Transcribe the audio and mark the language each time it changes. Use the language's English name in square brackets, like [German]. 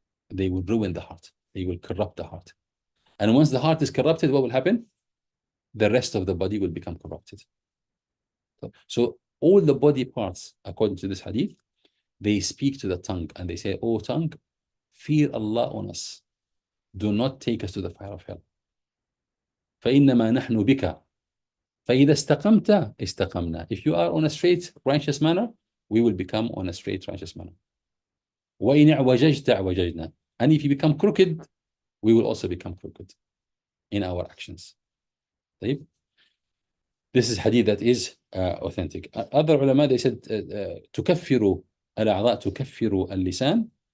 [English] They will ruin the heart. They will corrupt the heart. And once the heart is corrupted, what will happen? The rest of the body will become corrupted. So all the body parts, according to this hadith, they speak to the tongue and they say, oh tongue, fear Allah on us. Do not take us to the fire of hell. [Arabic] فإنما نحن بك فإذا استقمت استقمنا. [English] If you are on a straight, righteous manner, we will become on a straight, righteous manner. [Arabic] وإن اعوججت اعوججنا. [English] And if you become crooked, we will also become crooked in our actions. This is hadith that is authentic. Other ulama, they said, [Arabic] تكفر الأعضاء تكفر اللسان.